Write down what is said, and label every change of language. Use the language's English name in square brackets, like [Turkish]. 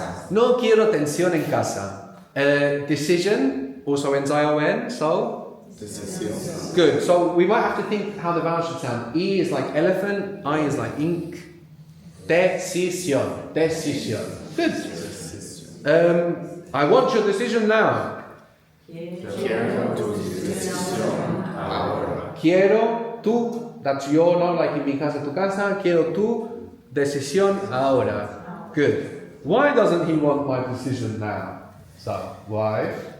[Spanish] No quiero tensión en casa. [English] Decision also ends I-O-N, so? [Spanish] Decisión. [English] Good. So we might have to think how the vowel should sound. E is like elephant, I is like ink. [Spanish] Decisión. Decisión. [English] Good. I want your decision now. [Spanish] Quiero tu decisión ahora. Quiero tu, [English] that's your, not like in [Spanish] mi casa, tu casa. Quiero tu decisión ahora. [English] Good. Why doesn't he want my decision now? So, why?